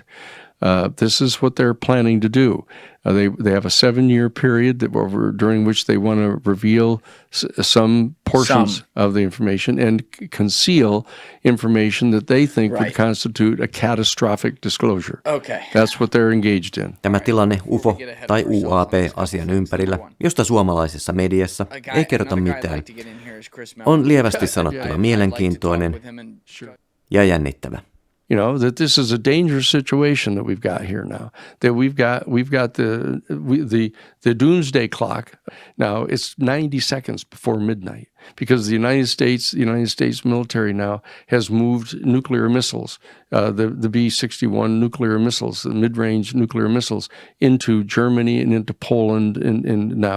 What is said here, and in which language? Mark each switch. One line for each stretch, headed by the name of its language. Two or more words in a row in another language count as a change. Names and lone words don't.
English: This is what they're planning to do. They have a 7-year period during which they want to reveal some portions of the information and conceal information that they think would constitute a catastrophic disclosure. Okay. That's what they're engaged in.
Finnish: Tämä tilanne UFO- tai UAP-asian ympärillä, josta suomalaisessa mediassa ei kerrota mitään, on lievästi sanottuna mielenkiintoinen ja jännittävä.
English: You know, that this is a dangerous situation that we've got here now. That we've got the doomsday clock. Now it's 90 seconds before midnight because the United States military now has moved nuclear missiles, the B-61 nuclear missiles, the mid-range nuclear missiles, into Germany and into Poland and now.